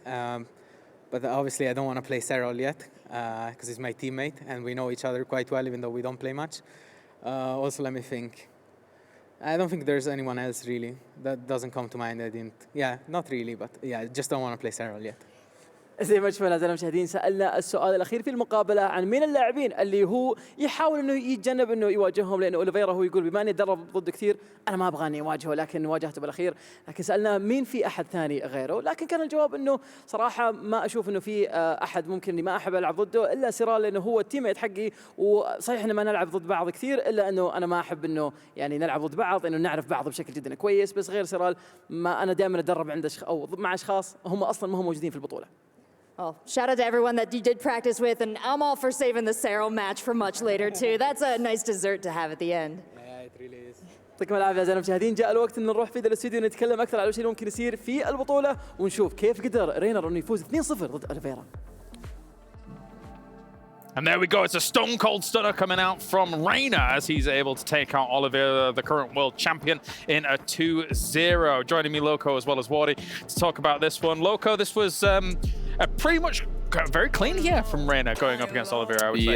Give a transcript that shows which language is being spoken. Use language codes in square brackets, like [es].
[en] But obviously, I don't want to play Serol yet, because he's my teammate, and we know each other quite well, even though we don't play much. Also, let me think. I don't think there's anyone else really. That doesn't come to mind. Yeah, not really, but yeah, I just don't want to play Serral yet. [ar] زي ما شفنا أعزائنا المشاهدين سألنا السؤال الأخير في المقابلة عن مين اللاعبين اللي هو يحاول إنه يتجنب إنه يواجههم، لأنه أوليفيرا هو يقول بما إني أتدرب ضده كثير أنا ما أبغى إني أواجهه، لكن واجهته بالأخير. لكن سألنا مين في أحد ثاني غيره، لكن كان الجواب إنه صراحة ما أشوف إنه في أحد ممكن إني ما أحب ألعب ضده إلا سيرال، لأنه هو التيميت حقي، وصحيح إن ما نلعب ضد بعض كثير إلا إنه أنا ما أحب إنه يعني نلعب ضد بعض، إنه نعرف بعض بشكل جدا كويس. بس غير سيرال ما أنا دائما أتدرب عند أو مع أشخاص هم أصلا ما هم موجودين في البطولة. [en] Well, shout out to everyone that you did practice with, and I'm all for saving the Serral match for much later too. That's a nice dessert to have at the end. Yeah, it really is. [ar] يعطيكم العافية أعزائنا المشاهدين. جاء الوقت إن نروح في ذا الاستوديو نتكلم أكثر على وش اللي ممكن يصير في البطولة، ونشوف كيف قدر رينر إنه يفوز 2-0 ضد أوليفيرا. [en] And there we go. It's a stone cold stunner coming out from Reynor as he's able to take out Oliveira, the current world champion, in a 2-0. Joining me, Loco, as well as Wardy, to talk about this one. Loco, this was pretty much very clean here from Reynor going up against Oliveira, I would say.